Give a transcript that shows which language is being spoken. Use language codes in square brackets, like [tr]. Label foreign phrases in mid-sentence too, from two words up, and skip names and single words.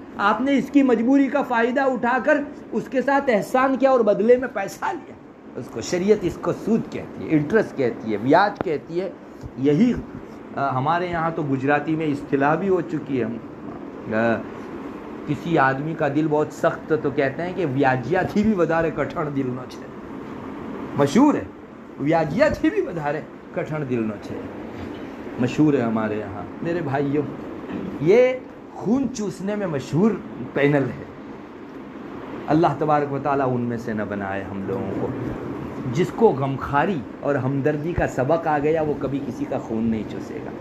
[ur] آپ نے اس کی مجبوری کا فائدہ اٹھا کر اس کے ساتھ احسان کیا اور بدلے میں پیسہ لیا، اس کو شریعت اس کو سود کہتی ہے، انٹرسٹ کہتی ہے، بیاج کہتی ہے۔ یہی ہمارے یہاں تو گجراتی میں اصطلاح بھی ہو چکی ہے، کسی آدمی کا دل بہت سخت تو کہتے ہیں کہ [gu] વ્યાજ્યા થી [ur] بھی [gu] વધારે કઠણ દિલનો છે، [ur] مشہور ہے، [gu] વ્યાજ્યા થી بھی વધારે કઠણ દિલનો છે، [ur] مشہور ہے ہمارے یہاں۔ میرے بھائیوں، یہ خون چوسنے میں مشہور پینل ہے، اللہ تبارک و تعالیٰ ان میں سے نہ بنائے ہم لوگوں کو۔ جس کو غمخواری اور ہمدردی کا سبق آ گیا وہ کبھی کسی کا خون نہیں چوسے گا۔